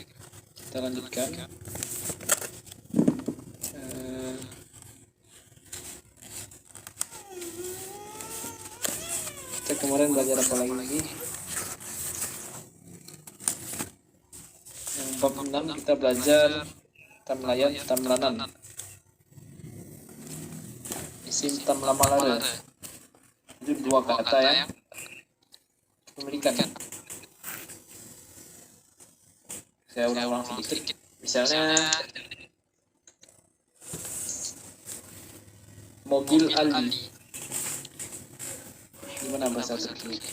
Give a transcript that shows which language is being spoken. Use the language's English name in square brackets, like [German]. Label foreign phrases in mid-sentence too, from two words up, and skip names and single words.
[Indonesian] Kita lanjutkan. Kita kemarin belajar apa lagi? Yang bab 6 kita belajar [Turkish] tamlayan, tamlanan. Isim tamlamalare. [Indonesian] Itu 2 kata yang memilikan. Saya ulang-ulang sedikit. Misalnya mobil Ali. Gimana bahasa Turki?